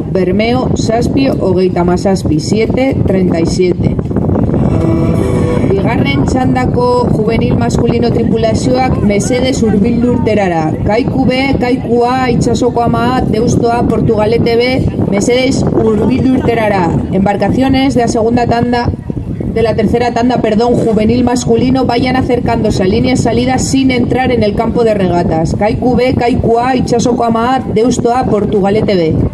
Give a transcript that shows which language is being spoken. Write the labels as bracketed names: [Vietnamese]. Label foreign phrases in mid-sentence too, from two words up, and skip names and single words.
[Basque] Bermeo, zazpi hogeita mazazpi, 7.37. Bigarren txandako [Spanish] juvenil maskulino [Basque] tripulazioak mesedez hurbildu urterara. Kaiku B, Kaiku A, Itsasoko Ama A, Deusto A, Portugalete B, mesedez hurbildu urterara. [Spanish] Embarcaciones de la segunda tanda, de la tercera tanda, juvenil masculino, vayan acercándose a líneas salidas sin entrar en el campo de regatas. Kaiku B, Kaiku A, Itsasoko Ama A, Deusto A, Portugalete B.